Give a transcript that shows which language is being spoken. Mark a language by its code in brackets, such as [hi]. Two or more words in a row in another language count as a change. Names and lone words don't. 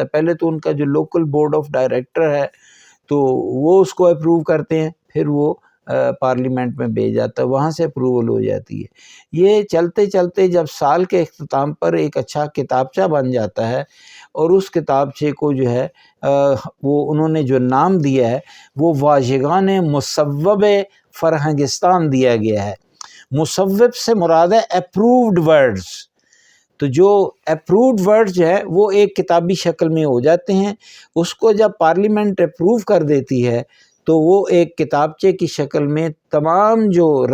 [ur] پہلے تو ان کا جو [en] local board of director [ur] ہے تو وہ اس کو اپروو کرتے ہیں، پھر وہ پارلیمنٹ میں بھیج جاتا ہے، وہاں سے اپروول ہو جاتی ہے۔ یہ چلتے چلتے جب سال کے اختتام پر ایک اچھا کتابچہ بن جاتا ہے، اور اس کتابچے کو جو ہے وہ انہوں نے جو نام دیا ہے وہ [fa] واژگان مصوب فرہنگستان [ur] دیا گیا ہے۔ مصوب سے مراد ہے [en] approved words, [ur] تو جو [en] approved word [ur] جو ہے وہ ایک کتابی شکل میں ہو جاتے ہیں، اس کو جب پارلیمنٹ اپروو کر دیتی ہے تو وہ ایک کتابچے کی شکل میں تمام جو